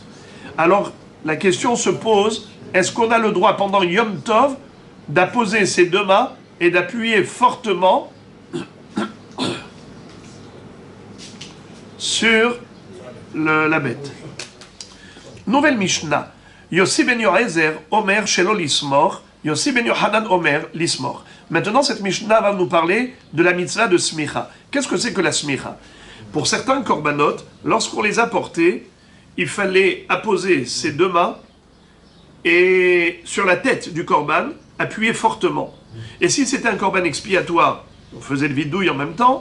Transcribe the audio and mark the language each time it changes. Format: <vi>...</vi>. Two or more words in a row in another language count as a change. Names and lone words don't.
<fr>Alors la question se pose, est-ce qu'on a le droit pendant Yom Tov d'apposer ses deux mains et d'appuyer fortement sur la bête? Nouvelle Mishnah.</fr> <he>יוסי בן יועזר אומר שלא לסמור יוסי בן יוחנן אומר לסמור.</he> <fr>Maintenant, cette Mishnah va nous parler de la mitzvah de smicha. Qu'est-ce que c'est que la smicha? Pour certains korbanot, lorsqu'on les apportait, il fallait apposer ses deux mains et sur la tête du korban, appuyer fortement. Et si c'était un korban expiatoire, on faisait le vidouille en même temps.</fr>